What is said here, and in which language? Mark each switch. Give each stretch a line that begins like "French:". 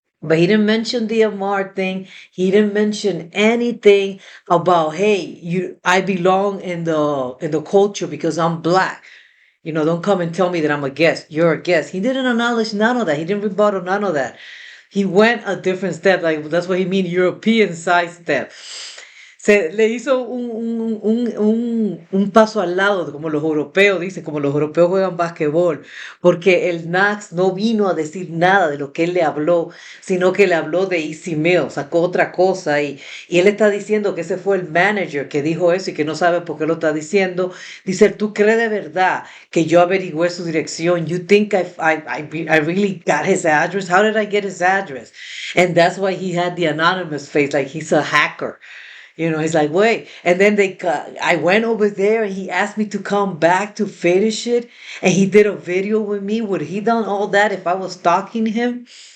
English: But he didn't mention the Amar thing. He didn't mention anything about, hey, I belong in the culture because I'm black. Don't come and tell me that I'm a guest. You're a guest. He didn't acknowledge none of that. He didn't rebuttal none of that. He went a different step. Like that's what he mean, European side step.
Spanish: Se le hizo un paso al lado, como los europeos dicen, como los europeos juegan basquetbol, porque el Nax no vino a decir nada de lo que él le habló, sino que le habló de Easy Mill, sacó otra cosa y él está diciendo que ese fue el manager que dijo eso y que no sabe por qué lo está diciendo. Dice, ¿tú crees de verdad que yo averigüé su dirección?
English: You think I really got his address? How did I get his address? And that's why he had the anonymous face, like he's a hacker. He's like, wait. And then I went over there and he asked me to come back to finish it. And he did a video with me. Would he done all that if I was stalking him?